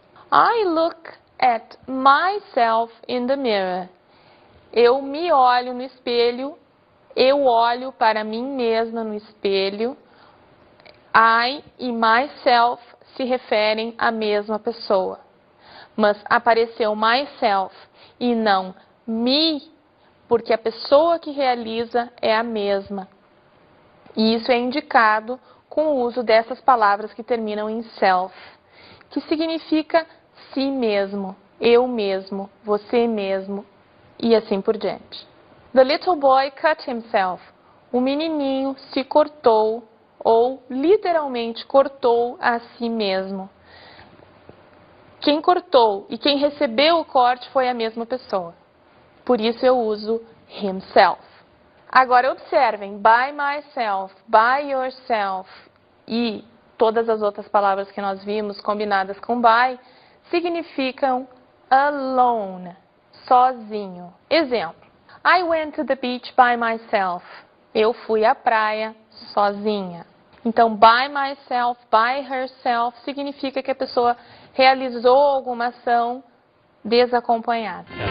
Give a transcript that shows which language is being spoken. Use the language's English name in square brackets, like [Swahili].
[English] I look at myself in the mirror. [Portuguese] Eu me olho no espelho. Eu olho para mim mesma no espelho. I e myself se referem à mesma pessoa. Mas apareceu myself e não me, porque a pessoa que realiza é a mesma. E isso é indicado com o uso dessas palavras que terminam em self, que significa si mesmo, eu mesmo, você mesmo e assim por diante. [English] The little boy cut himself. [Portuguese] O menininho se cortou ou literalmente cortou a si mesmo. Quem cortou e quem recebeu o corte foi a mesma pessoa. Por isso eu uso himself. Agora observem, [English] by myself, by yourself [Portuguese] e todas as outras palavras que nós vimos combinadas com by significam alone, sozinho. [English] Exemplo, I went to the beach by myself. [Portuguese] Eu fui à praia sozinha. Então, by myself, by herself, significa que a pessoa realizou alguma ação desacompanhada.